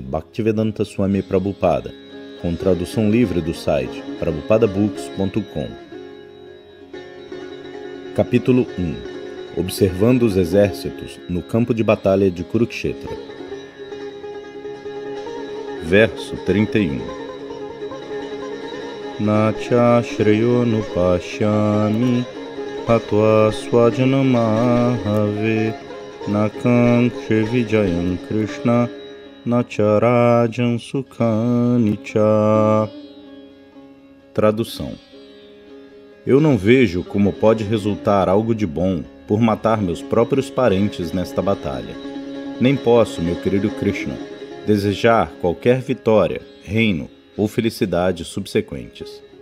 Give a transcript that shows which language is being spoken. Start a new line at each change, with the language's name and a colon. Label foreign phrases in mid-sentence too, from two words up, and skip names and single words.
Portuguese: Bhaktivedanta Swami Prabhupada, com tradução livre do site prabhupadabooks.com. Capítulo 1. Observando os exércitos no campo de batalha de Kurukshetra. Verso 31.
Sanskrit: Nacha shreyo nupashyami Hatva swajanamahave Nakankshe vijayam Krishna Nacharajan Sukhanicha.
Portuguese: Tradução. Eu não vejo como pode resultar algo de bom por matar meus próprios parentes nesta batalha. Nem posso, meu querido Krishna, desejar qualquer vitória, reino ou felicidade subsequentes.